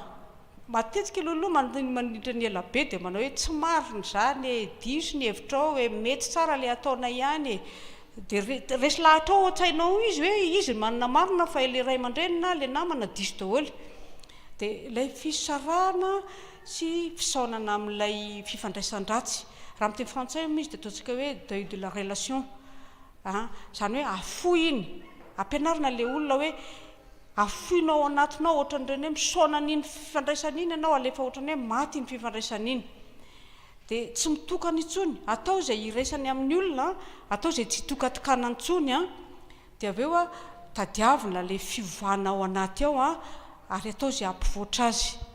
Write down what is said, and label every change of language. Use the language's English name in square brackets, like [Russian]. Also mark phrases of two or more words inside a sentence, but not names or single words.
[Malagasy] Matetika loloha manindra ny elabe dia manao hoe tsy marina izany, diso ny hevitrao hoe mety tsara ilay ataona ihany. Dia resy lahatra ao an-tsainao izy hoe izy manana marina fa ilay ray aman-dreny na ilay namana diso daholo. Dia ilay fisarahana sy fisaonana amin'ilay fifandraisan-dratsy. Raha amin'ny teny frantsay misy dia ataontsika hoe [French] deuil de la relation. [Malagasy] Izany hoe afoy iny. Ampianarina ilay olona hoe afoinao anatinao ohatran'ireny hoe misaona n'iny fifandraisana iny ianao alefa ohatran'ny hoe maty iny fifandraisana iny. Dia tsy mitokana intsony. Atao izay iraisany amin'ny olona, atao izay tsy tokatokana intsony dia avy eo tadiavina ilay fivana ao anaty ao ary atao izay ampivoatra azy.